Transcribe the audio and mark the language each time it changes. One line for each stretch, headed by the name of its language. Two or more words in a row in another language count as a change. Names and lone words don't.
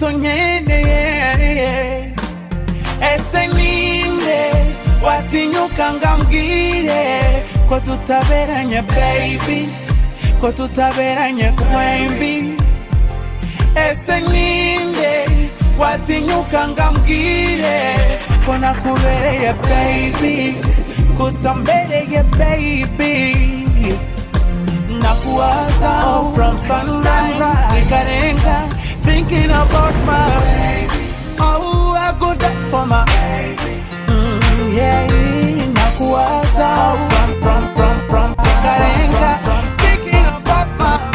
Kinyarwanda: nkeneye ese ninde watinyuka ngambwire ko tutaberanye baby ko tutaberanye twembi ese ninde watinyuka ngambwire ko nakubereye baby ko utambereye baby
English: nakuwaza from sunrise ikarenga thinking about my baby oh I go that for my baby yeah nakuwaza from ikarenga thinking about my